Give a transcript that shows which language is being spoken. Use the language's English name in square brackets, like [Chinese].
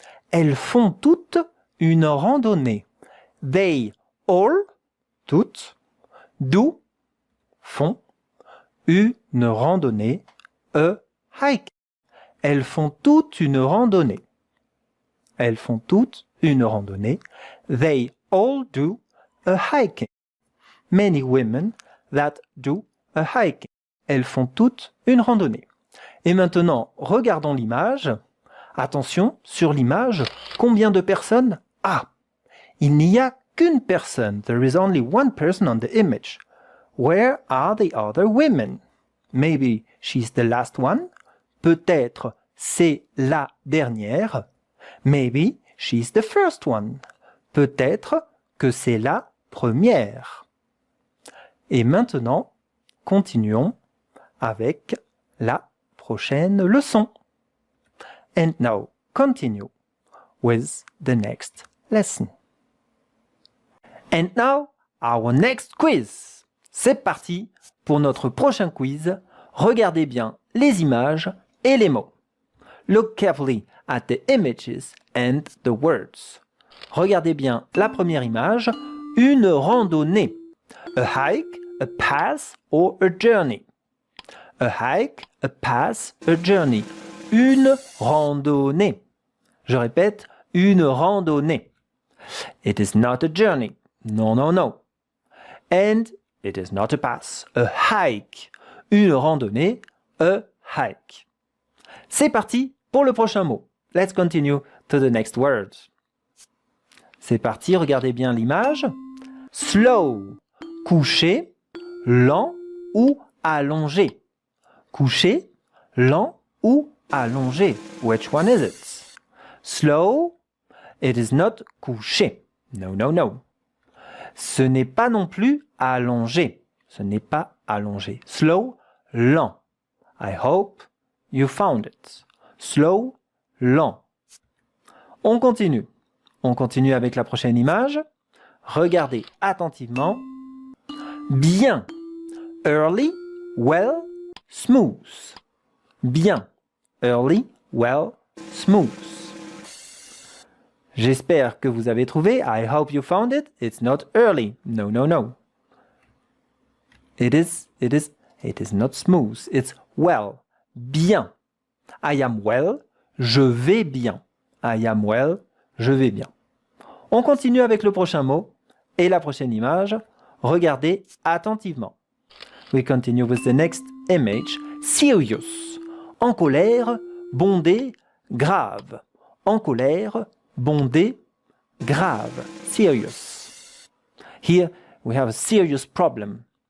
[French] Elles font toutes une randonnée. [English] They all, [French] toutes, do, font, une randonnée, a hike. Elles font toutes une randonnée. Elles font toutes une randonnée. [English] They all do a hiking. Many women that do a hiking. [French] Elles font toutes une randonnée. Et maintenant, regardons l'image. Attention, sur l'image, combien de personnes? Ah, il n'y a qu'une personne. [English] There is only one person on the image. Where are the other women? Maybe she's the last one. [French] Peut-être c'est la dernière. [English] Maybe she's the first one. [French] Peut-être que c'est la première. Et maintenant, continuons avec la prochaine leçon. [English] And now, continue with the next lesson. And now, our next quiz. [French] C'est parti pour notre prochain quiz. Regardez bien les images et les mots. [English] Look carefully at the images and the words. [French] Regardez bien la première image, une randonnée. [English] A hike, a path or a journey. A hike, a path, a journey. [French] Une randonnée. Je répète, une randonnée. [English] It is not a journey. No, no, no. And it is not a path. A hike. [French] Une randonnée, [English] a hike. [French] C'est parti pour le prochain mot. [English] Let's continue to the next word. [French] C'est parti, regardez bien l'image. Slow. Couché, lent ou allongé. Couché, lent ou allongé. [English] Which one is it? Slow, it is not couché. No, no, no. [French] Ce n'est pas non plus allongé. Ce n'est pas allongé. Slow, lent. [English] I hope you found it. [French] Slow, lent. On continue. On continue avec la prochaine image. Regardez attentivement. Bien. [English] Early, well, smooth. Bien. Early, well, smooth. [French] J'espère que vous avez trouvé. [English] I hope you found it. It's not early. No, no, no. It is not smooth. It's well. Bien. I am well, [French] je vais bien. [English] I am well, je vais bien. [French] On continue avec le prochain mot et la prochaine image. Regardez attentivement. [English] We continue with the next image. [French] Serious. En colère, bondé, grave. En colère, bondé, grave. Serious. [English] Here we have a serious problem.